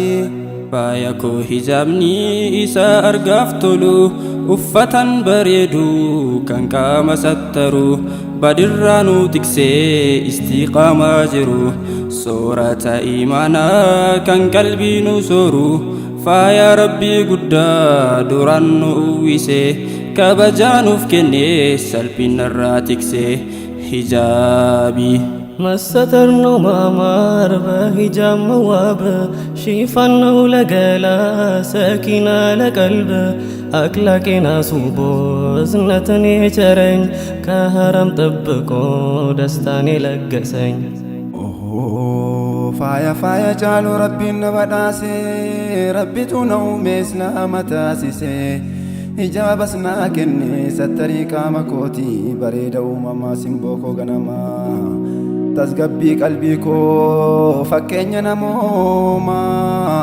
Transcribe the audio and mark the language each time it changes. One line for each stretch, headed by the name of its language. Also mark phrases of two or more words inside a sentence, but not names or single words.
Oromo: faaya koo hijabni isa argaaf tolu uffatan bareedu kan qaama sattaru badirraanu tiksee istiqaamaa jiru soorata imaanaa kan qalbii nu sooru faaya rabbii guddaa duraan nu uwwise kabajaanuuf kennee salphinarraa tiksee. Hijabi
Amharic: መሰተር ነው ማማር በሂጃብ መዋብ ሽፋን ነው ለገላ ሰኪና ለቀልብ አክላቄን አስውቦ እዝነትን የቸረኝ ከሐራም ጠብቆ ደስታን የለገሰኝ።
Oromo: faaya faaya caalu rabbiin na badhaase rabbitu na uume islaama taasise hijaabas naa kenne sattarii qaama kooti bareeda uumamaa simboo koo ganamaa tasgabbii qalbii koo fakkeenya namoomaa.